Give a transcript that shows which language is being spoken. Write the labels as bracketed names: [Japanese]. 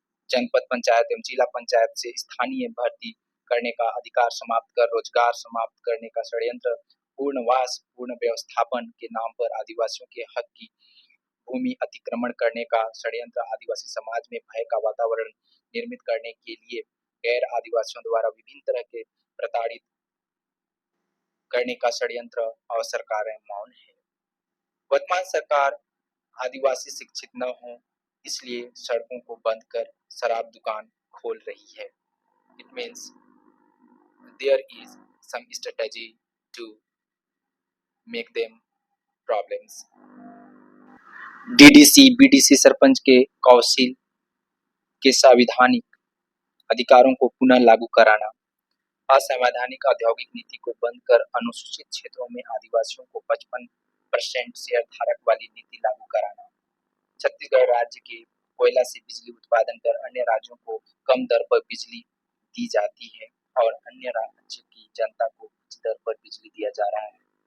[Hindi] जनपद पंचायत एवं जिला पंचायत से स्थानीय भर्ती करने का अधिकार समाप्त कर रोजगार समाप्त करने का षड्यंत्र, पूर्णवास पूर्ण व्यवस्थापन के नाम पर आदिवासियों के हक की भूमि अतिक्रमण करने का षड्यंत्र, आदिवासी समाज में भय का वातावरण निर्मित करने के लिए गैर आदिवासियों द्वारा विभिन्न तरह के प्रताड़ित करने का षड्यंत्र और सरकारें मौन है। वर्तमान सरकार आदिवासी शिक्षित न हो इसलिए सड़कों को बंद कर शराब दुकान खोल रही है। [English] It means there is some strategy to make them problems. [Hindi] DDC BDC sarpanch के कौंसिल के संवैधानिक अधिकारों को पुनः लागू कराना, असंवैधानिक औद्योगिक नीति को बंद कर अनुसूचित क्षेत्रों में आदिवासियों को 55% शेयर धारक वाली नीति लागू कराना, छत्तीसगढ़ राज्य के कोयला से बिजली उत्पादन कर अन्य राज्यों को कम दर पर बिजली दी जाती है और अन्य राज्य की जनता को उच्च दर पर बिजली दिया जा रहा है।